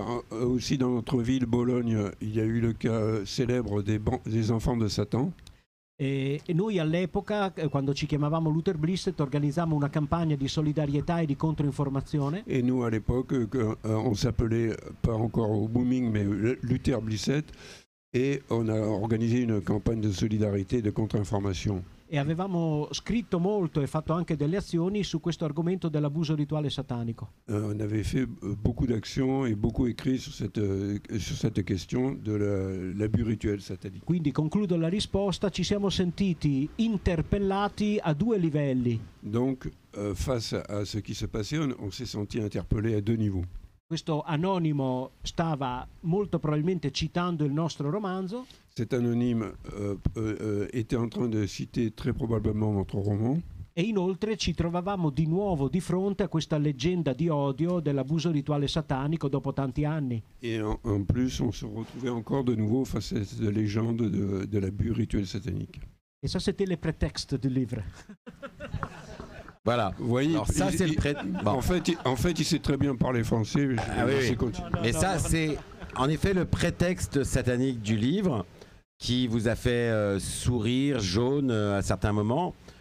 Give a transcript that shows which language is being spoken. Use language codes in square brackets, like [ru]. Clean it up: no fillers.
[fr] Aussi dans notre ville Bologne, il y a eu le cas célèbre des enfants de Satan. [it] E noi all'epoca, quando ci chiamavamo Luther Blissett, organizzammo una campagna di solidarietà e di controinformazione. [fr] Et nous à l'époque, on s'appelait pas encore au booming, mais Luther Blissett, et on a organisé une campagne de solidarité et de contre-information. [it] E avevamo scritto molto e fatto anche delle azioni su questo argomento dell'abuso rituale satanico. [fr] On avait fait beaucoup d'actions et beaucoup écrit sur cette question de l'abus rituel satanique. [it] Quindi concludo la risposta, ci siamo sentiti interpellati a due livelli. [fr] Donc face à ce qui se passait, on s'est senti interpellé à deux niveaux. [it] Questo anonimo stava molto probabilmente citando il nostro romanzo. [fr] Cet anonyme était en train de citer très probablement notre roman. [it] E inoltre ci trovavamo di nuovo di fronte a questa leggenda di odio dell'abuso rituale satanico dopo tanti anni. [fr] Et en plus, on se retrouvait encore de nouveau face à cette légende de l'abus rituel satanique. Et ça, c'était le prétexte du livre. Voilà. Vous voyez, alors ça, c'est le bon. En fait, il sait très bien parler français. Mais oui. Mais ça, c'est en effet le prétexte satanique du livre qui vous a fait sourire jaune à certains moments.